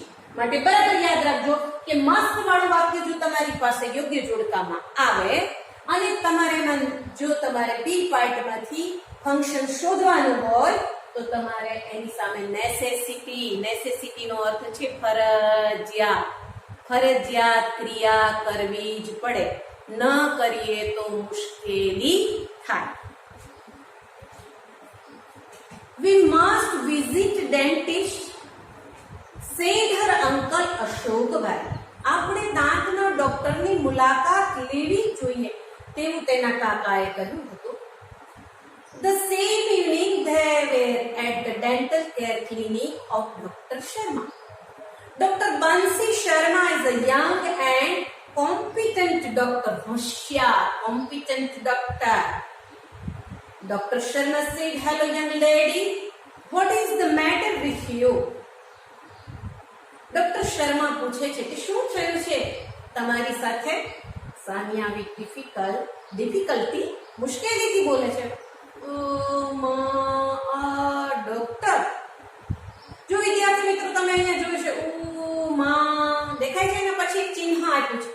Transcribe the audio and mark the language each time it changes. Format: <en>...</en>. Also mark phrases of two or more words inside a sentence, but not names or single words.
<gu>માટે બરાબર યાદ રાખજો કે મસ્ત વાળું વાક્ય જો તમારી પાસે યોગ્ય જોડકામાં આવે અને જો તમારે બી પાર્ટમાંથી ફંક્શન શોધવાનું હોય તો તમારે એની સામે નેસેસિટીનો અર્થ છે ફરજિયાત ક્રિયા કરવી જ પડે. ન કરીએ તો મુશ્કેલી થાય.</gu> <en>We must visit dentist, said her uncle અશોકભાઈ.</en> <gu>આપણે દાંતના ડોક્ટરની મુલાકાત લેવી જોઈએ તેવું તેના કાકાએ કહ્યું હતું.</gu> <en>The same evening they were at the dental care clinic of Dr. Sharma. Dr. Bansi Sharma is a young and competent doctor. હોશિયાર, competent doctor. Dr. Sharma said, hello young lady, what is the matter with you?</en> <gu>ડોક્ટર શર્મા પૂછે છે કે શું થયું છે તમારી સાથે? સાનિયા</gu> <en>with difficulty,</en> <gu>મુશ્કેલીથી બોલે છે. ડોક્ટર, જો વિદ્યાર્થી મિત્રો તમે અહીંયા જોયું છે દેખાય છે ને, પછી એક ચિહ્ન આપ્યું છે.</gu>